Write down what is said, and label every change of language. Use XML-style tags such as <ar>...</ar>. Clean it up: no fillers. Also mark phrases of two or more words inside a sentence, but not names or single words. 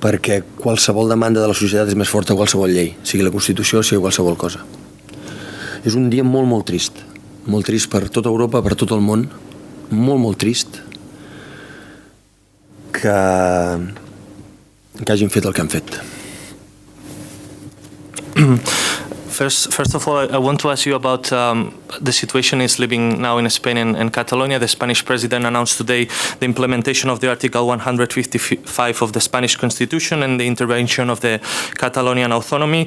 <ca>perquè qualsevol demanda de la societat és més forta que qualsevol llei, sigui la Constitució, sigui qualsevol cosa. És un dia molt, molt trist per tota Europa, per tot el món, molt trist que hagin fet el que han fet.</ca> <en>First of all, I want to ask you about the situation is living now in Spain and Catalonia. The Spanish president announced today the implementation of the Article 155 of the Spanish Constitution and the intervention of the Catalonian autonomy.</en>